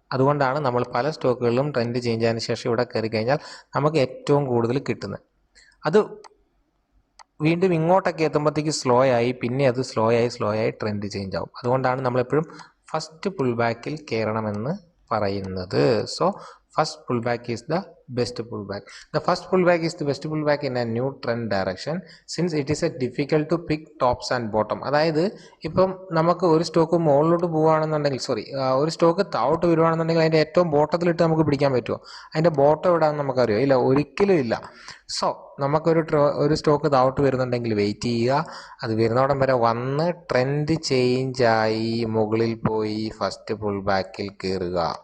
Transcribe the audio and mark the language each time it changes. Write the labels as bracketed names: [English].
[Malayalam] അതുകൊണ്ടാണ് നമ്മൾ പല സ്റ്റോക്കുകളിലും ട്രെൻഡ് ചേഞ്ച് ആയതിനു ശേഷം ഇവിടെ കയറി കഴിഞ്ഞാൽ നമുക്ക് ഏറ്റവും കൂടുതൽ കിട്ടുന്നത്. അത് വീണ്ടും ഇങ്ങോട്ടൊക്കെ എത്തുമ്പോഴത്തേക്ക് സ്ലോ ആയി, പിന്നെ അത് സ്ലോ ആയി ട്രെൻഡ് ചേഞ്ച് ആവും. അതുകൊണ്ടാണ് നമ്മളെപ്പോഴും ഫസ്റ്റ് പുൾ ബാക്കിൽ കയറണമെന്ന് പറയുന്നത്. [English] So first pullback is the best pullback. The first pullback is the best pullback in a new trend direction since it is a difficult to pick tops and bottom. [Malayalam] അതായത് ഇപ്പം നമുക്ക് ഒരു stock മുകളിലോട്ട് പോവുകയാണെന്നുണ്ടെങ്കിൽ ഒരു stock താഴോട്ട് വരുവാണെന്നുണ്ടെങ്കിൽ അതിൻ്റെ ഏറ്റവും ബോട്ടത്തിലിട്ട് നമുക്ക് പിടിക്കാൻ പറ്റുമോ? അതിൻ്റെ ബോട്ടം എവിടെയാണെന്ന് നമുക്കറിയോ? ഇല്ല, ഒരിക്കലും ഇല്ല. സോ നമുക്കൊരു സ്റ്റോക്ക് താഴോട്ട് വരുന്നുണ്ടെങ്കിൽ വെയിറ്റ് ചെയ്യുക. അത് വരുന്നോടം വരെ വന്ന് ട്രെൻഡ് ചേഞ്ചായി മുകളിൽ പോയി ഫസ്റ്റ് പുൾ ബാക്കിൽ കയറുക.